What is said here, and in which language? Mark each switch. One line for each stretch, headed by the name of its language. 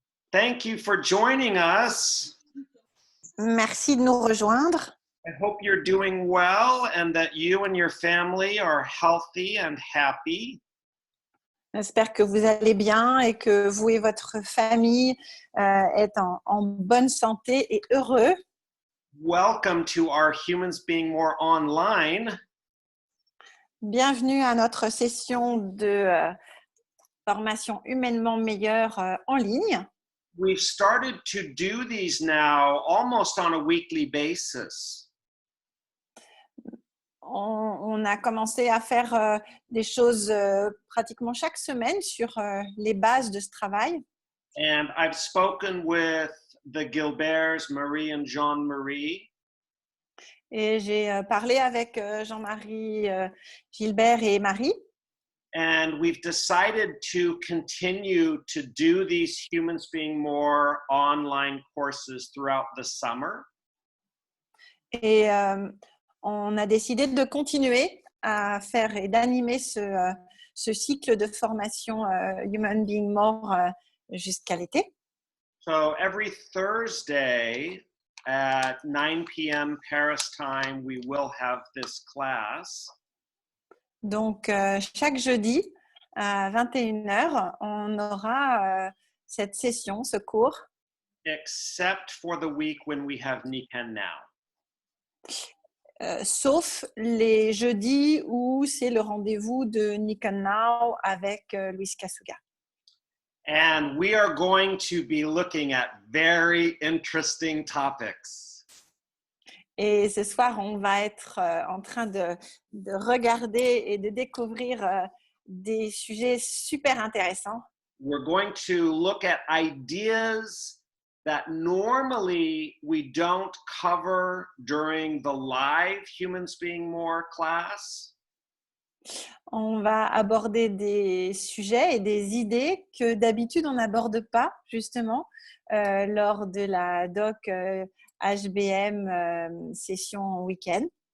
English: Thank you for joining us.
French: Merci de nous rejoindre.
English: I hope you're doing well and that you and your family are healthy and happy.
French: J'espère que vous allez bien et que vous et votre famille êtes en bonne santé et heureux.
English: Welcome to our Humans Being More online.
French: Bienvenue à notre session de formation humainement meilleure en ligne.
English: We've started to do these now almost on a weekly basis.
French: On a commencé à faire des choses pratiquement chaque semaine sur les bases de ce travail.
English: And I've spoken with the Gilberts, Marie and Jean-Marie.
French: Et j'ai parlé avec Jean-Marie, Gilbert et Marie.
English: And we've decided to continue to do these Humans Being More online courses throughout the summer.
French: Et on a décidé de continuer à faire et d'animer ce cycle de formation Human Being More jusqu'à l'été.
English: So every Thursday at 9 p.m. Paris time, we will have this class.
French: Donc, chaque jeudi à 21h, on aura cette session, ce cours.
English: Except for the week when we have Nikan Now.
French: Sauf les jeudis où c'est le rendez-vous de Nikan Now avec Luis Kasuga.
English: And we are going to be looking at very interesting topics.
French: Et ce soir, on va être en train de regarder et de découvrir des sujets super intéressants.
English: We're going to look at ideas that normally we don't cover during the live Humans Being More class.
French: On va aborder des sujets et des idées que d'habitude on n'aborde pas justement lors de la doc HBM session week-end.